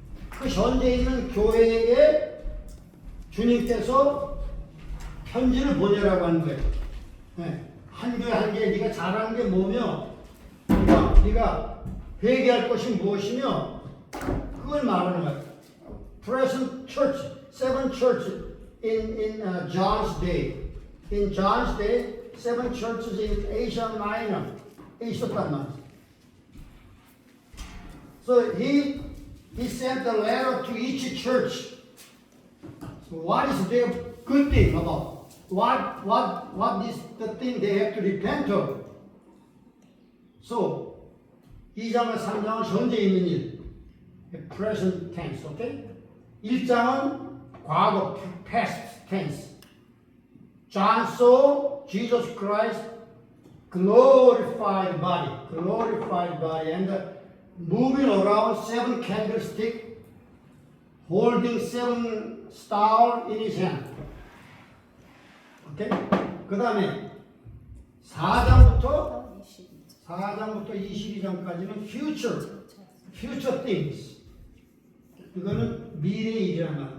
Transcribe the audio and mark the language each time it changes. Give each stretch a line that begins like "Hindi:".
Korean: 그 현재 있는 교회에게 주님께서 편지를 보내라고 하는 거예요. 네. 한 교회 한 교회 네가 잘하는 게 뭐며 네가 회개할 것이 무엇이며 그걸 말하는 거예요.
English: Present church, 7 churches in John's day. In John's day, 7 churches in Asia Minor에
Korean: 있었단 말이에요.
English: So he sent a letter to each church. So what is their good thing about? What is the thing they have to repent of?
Korean: So 2장과 3장은 현재 있는 일,
English: present tense, okay?
Korean: 1장은 과거, past tense.
English: John saw Jesus Christ glorified body, and moving around 7 candlesticks, holding 7 stars in his hand.
Korean: 오케이? 그 다음에 4장부터 22장까지는
English: future things.
Korean: 이거는 미래 일이란 말이야.